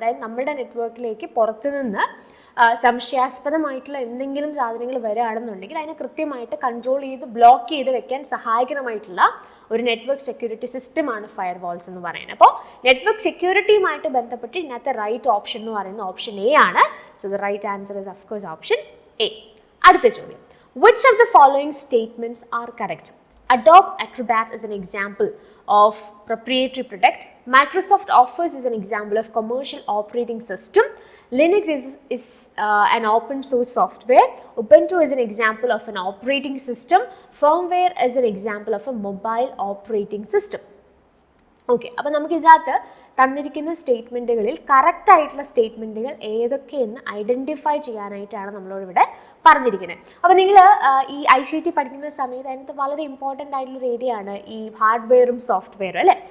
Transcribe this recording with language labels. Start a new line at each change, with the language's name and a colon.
Malayalam: അതായത് നമ്മുടെ നെറ്റ്വർക്കിലേക്ക് പുറത്തുനിന്ന് സംശയാസ്പദമായിട്ടുള്ള എന്തെങ്കിലും സാധനങ്ങൾ വരികയാണെന്നുണ്ടെങ്കിൽ അതിനെ കൃത്യമായിട്ട് കൺട്രോൾ ചെയ്ത് ബ്ലോക്ക് ചെയ്ത് വെക്കാൻ സഹായകരമായിട്ടുള്ള ഒരു നെറ്റ്വർക്ക് സെക്യൂരിറ്റി സിസ്റ്റമാണ് ഫയർവാൾസ് എന്ന് പറയുന്നത്. അപ്പോൾ നെറ്റ്വർക്ക് സെക്യൂരിറ്റിയുമായിട്ട് ബന്ധപ്പെട്ട് ഇതിനകത്ത് റൈറ്റ് ഓപ്ഷൻ എന്ന് പറയുന്ന ഓപ്ഷൻ എ ആണ്.
English: so the right answer is of course
Malayalam: option A. അടുത്ത ചോദ്യം,
English: which of the following statements are correct? Adobe Acrobat is an example of proprietary product. Microsoft Office is an example of commercial operating system. Linux is an open source software. Ubuntu is an example of an operating system. Firmware is an example of a mobile operating system.
Malayalam: Okay, അപ്പോൾ നമുക്ക് ഇതിനകത്ത് തന്നിരിക്കുന്ന സ്റ്റേറ്റ്മെൻറ്റുകളിൽ correct ആയിട്ടുള്ള സ്റ്റേറ്റ്മെൻറ്റുകൾ ഏതൊക്കെയെന്ന് identify ചെയ്യാനായിട്ടാണ് നമ്മളോടിവിടെ പറഞ്ഞിരിക്കുന്നത്. അപ്പോൾ നിങ്ങൾ ഈ ICT പഠിക്കുന്ന സമയത്ത് അതിനകത്ത് വളരെ ഇമ്പോർട്ടൻ്റ് ആയിട്ടുള്ളൊരു ഏരിയ ആണ് ഈ ഹാർഡ്വെയറും സോഫ്റ്റ്വെയറും അല്ലേ.